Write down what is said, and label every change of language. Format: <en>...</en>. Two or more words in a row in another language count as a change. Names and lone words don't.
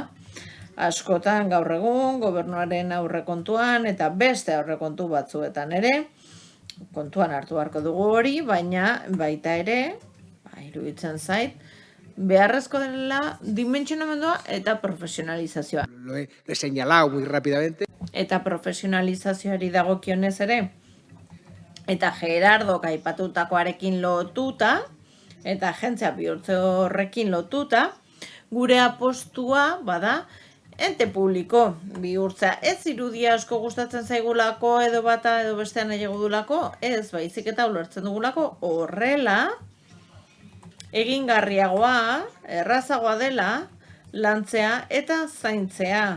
<eu>Askotan gaur egun gobernuaren aurrekontuan eta beste aurrekontu batzuetan ere kontuan hartu beharko dugu hori, baina baita ere, iruditzen zait, beharrezko dela dimentsionamendua eta profesionalizazioa.</eu> <es>Lo he señalado muy rápidamente.</es> <eu>Eta profesionalizazioari dagokionez ere, eta Gerardok aipatutakoarekin lotuta, eta agentzia bihurtze horrekin lotuta, gure apostua bada ente publiko bihurtzea. Ez irudia asko gustatzen zaigulako edo bata edo bestean nahiago dulako, ez baizik eta ulertzen dugulako horrela, egingarriagoa, errazagoa dela, lantzea eta zaintzea.</eu>